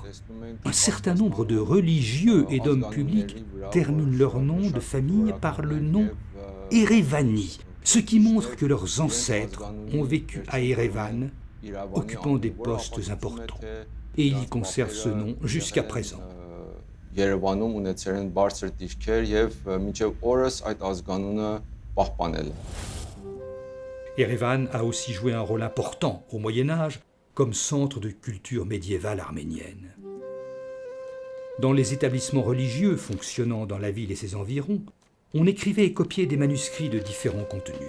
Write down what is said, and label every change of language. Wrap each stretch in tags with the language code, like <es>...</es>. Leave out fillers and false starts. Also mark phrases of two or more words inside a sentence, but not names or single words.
<fr>Un certain nombre de religieux et d'hommes publics terminent leur nom de famille par le nom Erevani, ce qui montre que leurs ancêtres ont vécu à Erevan, occupant des postes importants. Et ils y conservent ce nom jusqu'à présent.</fr> <hy>Երևանում ունեցել են բարձր դիրքեր եւ մինչեւ օրս այդ ազգանունը պահպանել.</hy> <fr>Erevan a aussi joué un rôle important au Moyen-Âge comme centre de culture médiévale arménienne. Dans les établissements religieux fonctionnant dans la ville et ses environs, on écrivait et copiait des manuscrits de différents contenus.</fr>